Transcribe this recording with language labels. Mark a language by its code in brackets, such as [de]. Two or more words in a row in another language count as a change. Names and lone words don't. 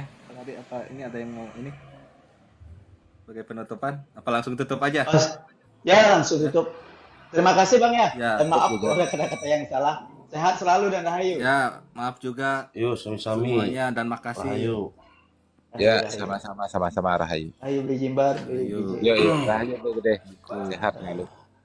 [id] Kang Adi, apa ini ada yang mau ini sebagai penutupan? Apa langsung tutup aja? Ya, langsung tutup. Terima kasih Bang ya. Ya, Dan maaf kalau ada kata-kata yang salah. Sehat selalu dan rahayu. ya maaf juga Yuk, sami-sami. semuanya dan makasih. Rahayu. Ya, Rahayu. sama-sama Rahayu. Rahayu beli Jimbar. Yuk. Yo, Rahayu Bro Gede. Sehat lalu.